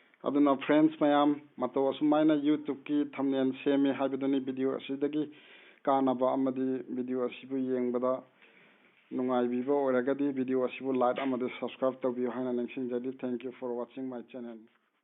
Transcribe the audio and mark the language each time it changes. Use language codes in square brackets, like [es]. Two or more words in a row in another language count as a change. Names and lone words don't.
[mni] aduna friends mayam mato asumana YouTube ki thumbnail semi haibaduni video asidagi kanaba amadi video asibu yengbada nungai bibo oragadi video asibu like amadi subscribe to bi haina nangsingjadi. [en] Thank you for watching my channel.